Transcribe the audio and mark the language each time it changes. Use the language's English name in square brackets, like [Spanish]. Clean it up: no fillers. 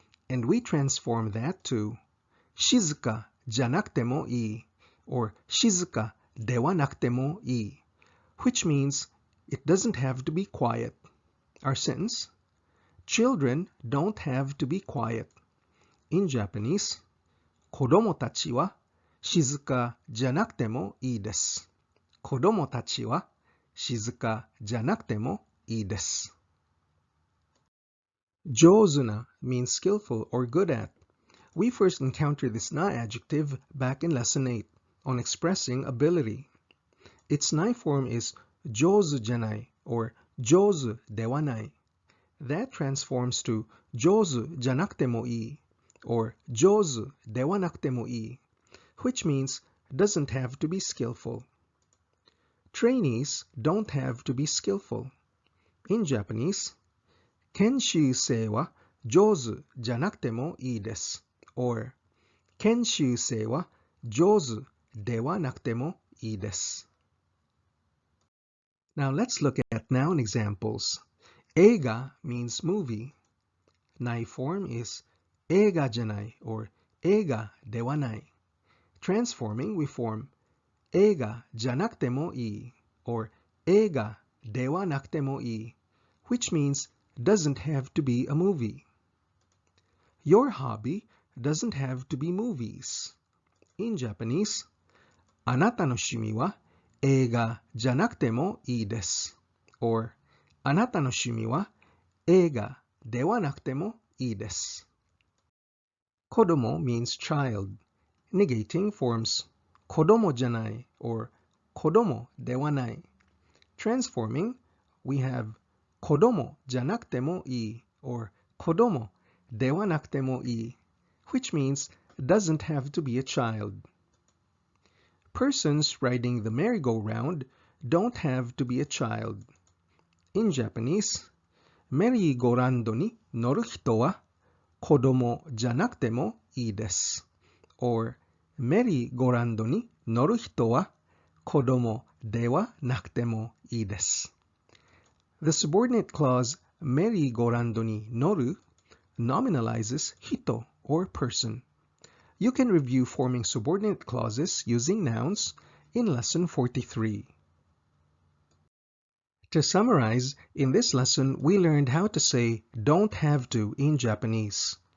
[English] And we transform that to shizuka janakutemo i or shizuka dewanakutemo i, which means it doesn't have to be quiet. Our sentence: children don't have to be quiet. In Japanese, [Japanese] 子供たちは静かじゃなくてもいいです。子供たちは静かじゃなくてもいいです。 [English] 上手な means skillful or good at. We first encountered this na-adjective back in lesson 8 on expressing ability. Its nai form is 上手じゃない or 上手ではない. That transforms to 上手じゃなくてもいい or 上手ではなくてもいい, which means doesn't have to be skillful. Trainees don't have to be skillful. In Japanese, [Japanese] 研修生は上手じゃなくてもいいです or 研修生は上手ではなくてもいいです。 [English] Now let's look at noun examples. Eiga means movie. Nai form is eiga janai or eiga dewanai. Transforming, we form eiga janakutemo ii or eiga dewanakutemo ii, which means doesn't have to be a movie. Your hobby doesn't have to be movies. In Japanese, [Japanese] あなたの趣味は映画じゃなくてもいいです or あなたの趣味は映画ではなくてもいいです。 [English] kodomo means child. Negating forms 子供じゃない or 子供ではない. Transforming, we have 子供じゃなくてもいい or 子供ではなくてもいい, which means doesn't have to be a child. Persons riding the merry-go-round don't have to be a child. In Japanese, [Japanese] メリーゴーランドに乗る人は子供じゃなくてもいいです or メリーゴーランドに乗る人は子供ではなくてもいいです. [English] The subordinate clause メリーゴーランドに乗る nominalizes 人 or person. You can review forming subordinate clauses using nouns in lesson 43. To summarize, in this lesson we learned how to say don't have to in Japanese.